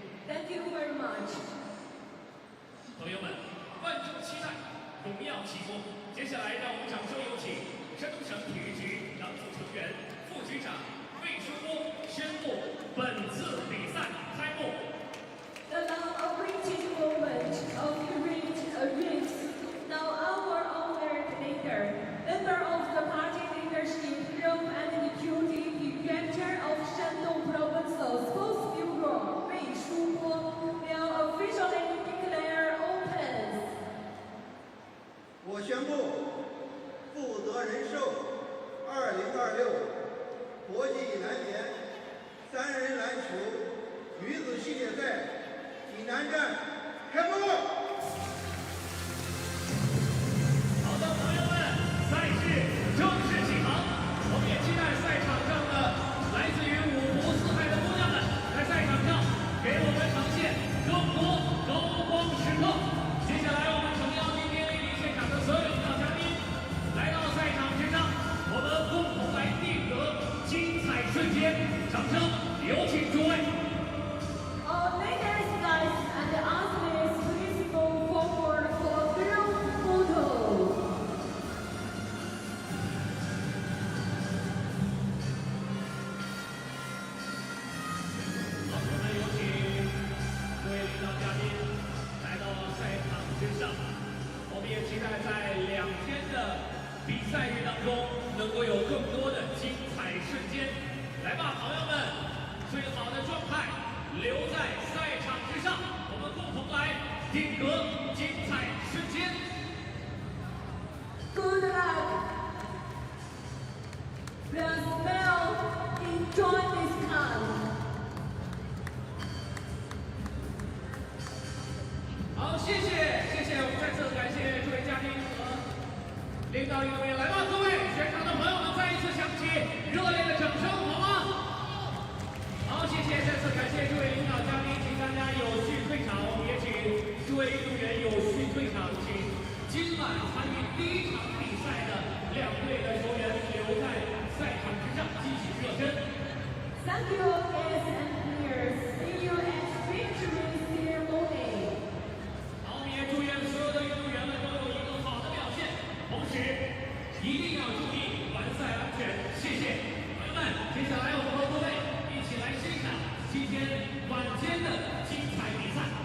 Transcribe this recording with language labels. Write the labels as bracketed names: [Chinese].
[English] Thank you very much. [Chinese] 朋友们，万众期待，荣耀启幕。接下来，让我们掌声有请山东省体育局党组成员、副局长魏书波宣布本次比赛开幕。 [English] The long-awaited moment of the race. Now our honored leader, member of the party leadership group and deputy director of Shandong Provincial Sports Bureau, Wei Shubo, will officially declare open. [Chinese] 我宣布，负责人寿2026国际男联3人篮球女子系列赛济南站开幕。好的，朋友们，赛事正式启航。我们也期待赛场上的来自于五湖四海的姑娘们，在赛场上给我们呈现更多高光时刻。接下来，我们诚邀今天莅临现场的所有领导嘉宾，来到赛场之上，我们共同来定格精彩瞬间。掌声有请诸位。 [English] All ladies, guys, and athletes, please move forward for group photo. [Chinese] 好，我们有请各位领导嘉宾来到赛场之上。我们也期待在2天的比赛日当中，能够有更多的精彩瞬间。来吧，朋友们，最好的状态留在赛场之上，我们共同来定格精彩瞬间。 [English] Good luck. Let's well enjoy this time. [Chinese] 好，谢谢，我们再次感谢诸位嘉宾和领导运动员。来吧，各位全场的朋友们，再一次响起热烈的掌声，好吗？好，谢谢，再次感谢诸位领导嘉宾，请大家有序退场。我们也请诸位运动员有序退场，请今晚参与第1场比赛的2队的球员留在赛场之上继续热身。 [English] Thank you, guests and players. See you at victory ceremony. [Chinese] 好，我们也祝愿所有的运动员们都有一个好的表现，同时一定要注意完赛安全。谢谢，朋友们。接下来我们和各位一起来欣赏今天晚间的精彩比赛。